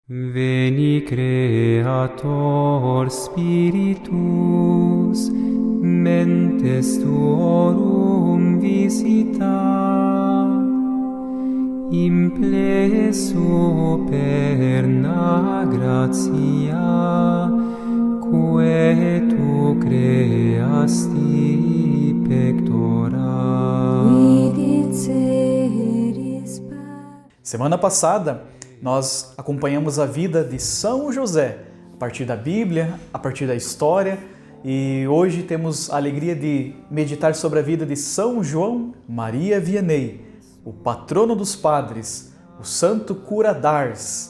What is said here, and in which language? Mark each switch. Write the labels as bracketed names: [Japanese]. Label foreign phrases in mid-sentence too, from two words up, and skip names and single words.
[Latin] Veni Creator Spiritus, mentes tuorum visita, implesso perna gratia, quae tu creasti pectora. [Portuguese] Semana passada, nós acompanhamos a vida de São José, a partir da Bíblia, a partir da história, e hoje temos a alegria de meditar sobre a vida de São João Maria Vianney, o patrono dos padres, o santo cura d'Ars.